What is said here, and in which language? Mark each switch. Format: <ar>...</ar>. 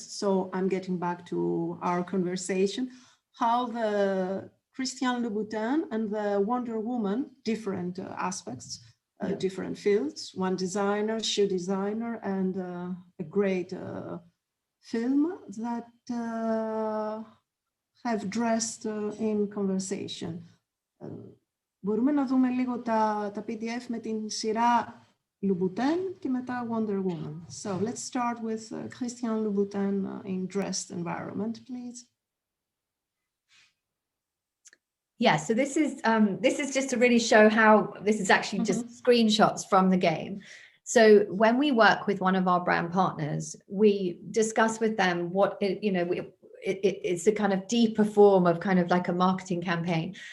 <en>So I'm getting back to our conversation, how the Christian Louboutin and the Wonder Woman, different aspects, different fields, one designer, shoe designer, and a great film that have Dressed in conversation.</en> <el>Μπορούμε να δούμε λίγο τα PDF με την σειρά Louboutin και μετά Wonder Woman.</el> <en>So let's start with Christian Louboutin in Dressed environment, please. Yeah, so this is just to really show how this is actually just screenshots from the game. So when we work with one of our brand partners, we discuss with them what it's a kind of deeper form of kind of like a marketing campaign.</en>